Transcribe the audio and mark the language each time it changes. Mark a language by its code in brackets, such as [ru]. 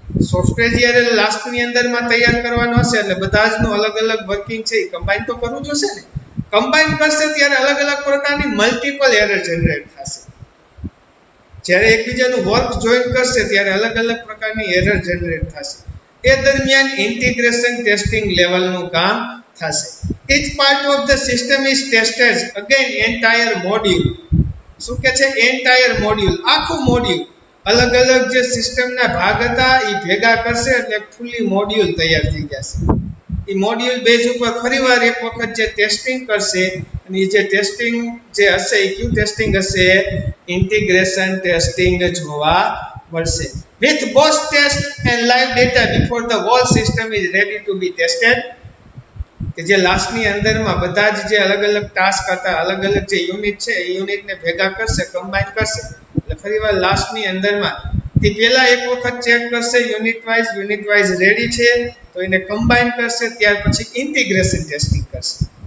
[gu] Software જ્યારે લાસ્ટની અંદરમાં તૈયાર કરવાનું હશે એટલે બધા જનું અલગ અલગ વર્કિંગ છે એ કમ્બાઈન તો કરવું જોશે ને. કમ્બાઈન કરશે ત્યારે અલગ અલગ પ્રકારની મલ્ટિપલ એરર જનરેટ થશે. જ્યારે એકબીજાનું વર્ક જોઈન કરશે ત્યારે અલગ અલગ પ્રકારની એરર જનરેટ થશે. એ દરમિયાન ઇન્ટિગ્રેશન ટેસ્ટિંગ લેવલનું કામ થશે. [en] each part of the system is tested again entire module. [gu] શું કે છે? [en] entire module, [gu] આખું મોડ્યુલ. અલગ અલગ જે સિસ્ટમના ભાગ હતા એ ભેગા કરશે એટલે ફૂલી મોડ્યુલ તૈયાર થઈ જશે. એ મોડ્યુલ બેઝ ઉપર ફરીવાર એક વખત જે ટેસ્ટિંગ કરશે અને એ જે ટેસ્ટિંગ જે હશે એ કયું ટેસ્ટિંગ હશે? ઇન્ટિગ્રેશન ટેસ્ટિંગ જોવા મળશે. [en] with both test and live data before the whole system is ready to be tested. [gu] કે જે લાસ્ટની અંદરમાં બધા જ જે અલગ અલગ ટાસ્ક હતા, અલગ અલગ જે યુનિટ છે એ યુનિટને ભેગા કરશે, કમ્બાઈન કરશે એટલે ફરીવાર લાસ્ટની અંદરમાં તે પહેલા એક વખત ચેક કરશે યુનિટ વાઇઝ રેડી છે તો એને કમ્બાઈન કરશે, ત્યાર પછી ઇન્ટિગ્રેશન ટેસ્ટિંગ કરશે.